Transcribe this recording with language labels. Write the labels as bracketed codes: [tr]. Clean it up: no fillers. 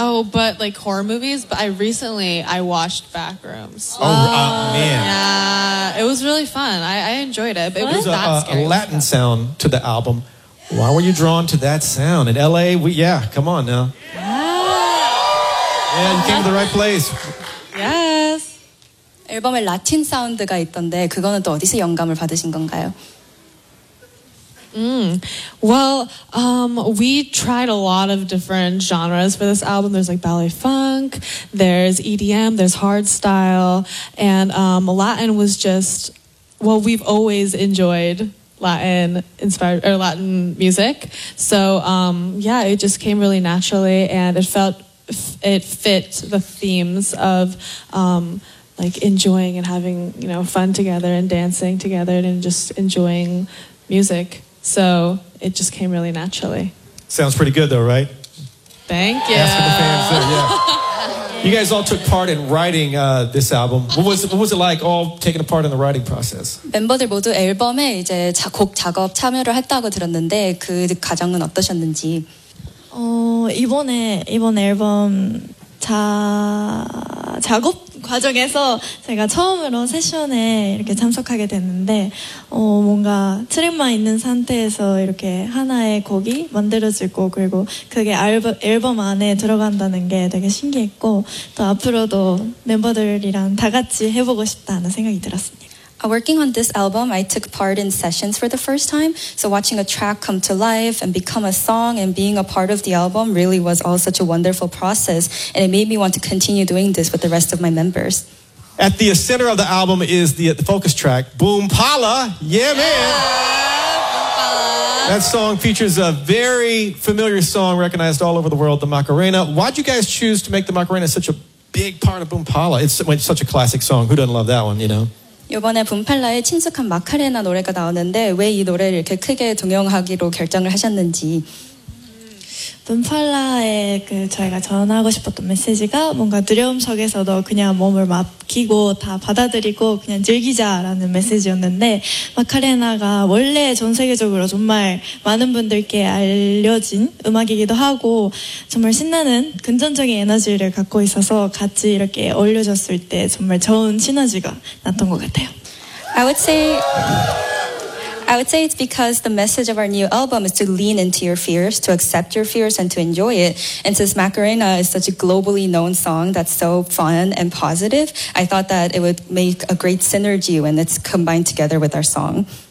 [en] Oh, but like horror movies. But I recently watched Backrooms. Oh man. Yeah, it was really fun. I enjoyed it, but what? It was that scary. A Latin sound to the album. Why were you drawn to that sound? In LA, come on now. Yeah, you came to the right place. Yes. [ko] 앨범에 라틴 사운드가 있던데 그거는 또 어디서 영감을 받으신 건가요? [en] We tried a lot of different genres for this album. There's like ballet funk, there's EDM, there's hard style, and Latin was just, well, we've always enjoyed Latin music. So it just came really naturally, and it fit the themes of like enjoying and having, you know, fun together and dancing together and just enjoying music. So it just came really naturally. Sounds pretty good though, right? Thank you. You guys all took part in writing this album. What was it like all taking a part in the writing process? [ko] 멤버들 모두 앨범에 이제 곡 작업 참여를 했다고 들었는데 그 과정은 어떠셨는지? 이번 앨범 작업 과정에서 제가 처음으로 세션에 이렇게 참석하게 됐는데 뭔가 트랙만 있는 상태에서 이렇게 하나의 곡이 만들어지고 그리고 그게 앨범 안에 들어간다는 게 되게 신기했고 또 앞으로도 멤버들이랑 다 같이 해보고 싶다는 생각이 들었습니다. [en] Working on this album, I took part in sessions for the first time. So watching a track come to life and become a song and being a part of the album really was all such a wonderful process. And it made me want to continue doing this with the rest of my members. At the center of the album is the focus track, Boompala. Yeah, man. Yeah. That song features a very familiar song recognized all over the world, the Macarena. Why'd you guys choose to make the Macarena such a big part of Boompala? It's such a classic song. Who doesn't love that one, you know? [ko] 이번에 붐팔라에 친숙한 마카레나 노래가 나오는데 왜 이 노래를 이렇게 크게 동영하기로 결정을 하셨는지 붐팔라에 그 저희가 전하고 싶었던 메시지가 뭔가 두려움 속에서도 그냥 몸을 맡기고 다 받아들이고 그냥 즐기자라는 메시지였는데 마카레나가 원래 전 세계적으로 정말 많은 분들께 알려진 음악이기도 하고 정말 신나는 긍정적인 에너지를 갖고 있어서 같이 이렇게 어울려졌을 때 정말 좋은 시너지가 났던 것 같아요. [en] I would say it's because the message of our new album is to lean into your fears, to accept your fears, and to enjoy it. And since Macarena is such a globally known song that's so fun and positive, I thought that it would make a great synergy when it's combined together with our song.